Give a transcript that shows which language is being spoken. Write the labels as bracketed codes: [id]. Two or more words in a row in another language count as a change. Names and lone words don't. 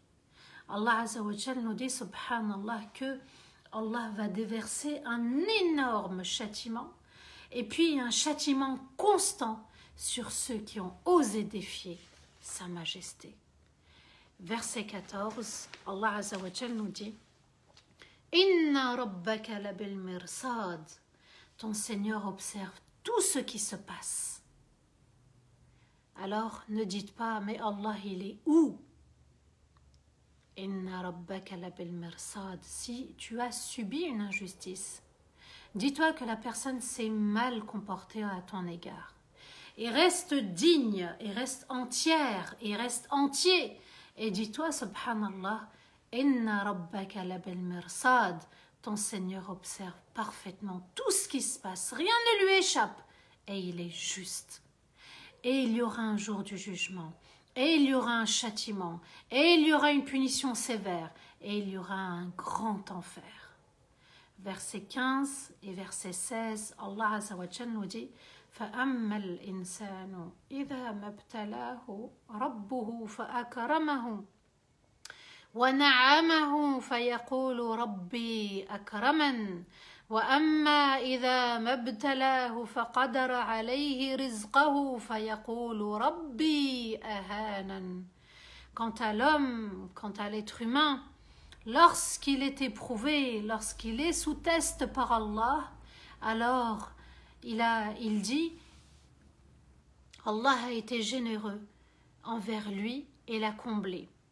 [ar] الله عز وجل [fr] nous dit, subhanallah, que Allah va déverser un énorme châtiment et puis un châtiment constant sur ceux qui ont osé défier sa majesté. Verset 14, [ar] الله عز وجل [fr] nous dit [ar] إن ربك لبالمرصاد. [fr] Ton Seigneur observe tout ce qui se passe. Alors ne dites pas mais Allah il est où? [ar] إن ربك لبالمرصاد. [fr] Si tu as subi une injustice, dis-toi que la personne s'est mal comportée à ton égard. Et reste digne, et reste entière, et reste entier. Et dis-toi, [ar] سبحان الله، إن ربك لبالمرصاد. [fr] Ton Seigneur observe parfaitement tout ce qui se passe. Rien ne lui échappe. Et il est juste. Et il y aura un jour du jugement. Et il y aura un châtiment. Et il y aura une punition sévère. Et il y aura un grand enfer. Verset 15 et verset 16, [ar] الله عز وجل [fr] nous dit [ar] فَأَمَّا الْإِنسَانُ إِذَا مَا ابْتَلَاهُ رَبُّهُ فَأَكْرَمَهُ وَنَعَمَهُ فَيَقُولُ رَبِّي أَكْرَمَنِ وَأَمَّا إِذَا مَا ابْتَلَاهُ فَقَدَرَ عَلَيْهِ رِزْقَهُ فَيَقُولُ رَبِّي أَهَانَنِ. [fr] Quant à l'homme, quant à l'être humain, lorsqu'il est éprouvé, lorsqu'il est sous test par Allah, alors il dit Allah a été généreux envers lui et l'a comblé.